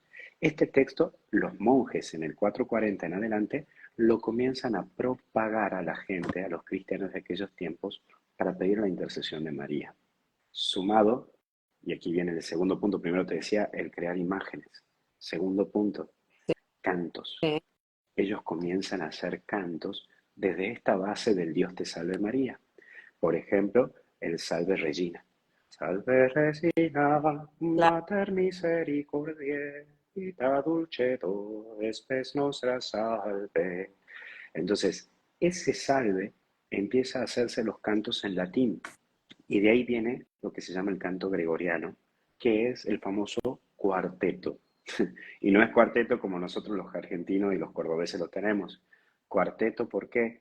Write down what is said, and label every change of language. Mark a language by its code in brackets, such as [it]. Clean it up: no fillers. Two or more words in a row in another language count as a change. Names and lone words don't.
[es] Este texto, los monjes en el 440 en adelante lo comienzan a propagar a la gente, a los cristianos de aquellos tiempos, para pedir la intercesión de María. Sumado, y aquí viene el segundo punto, primero te decía, el crear imágenes. Segundo punto, cantos. sí. Ellos comienzan a hacer cantos desde esta base del Dios te salve María. Por ejemplo, el Salve Regina. Salve Regina, Claro. [la] Mater misericordiae, vita dulcedo, spes nostra salve. [es] Entonces, ese salve empieza a hacerse los cantos en latín. Y de ahí viene lo que se llama el canto gregoriano, que es el famoso cuarteto. Y no es cuarteto como nosotros los argentinos y los cordobeses lo tenemos. Cuarteto, ¿por qué?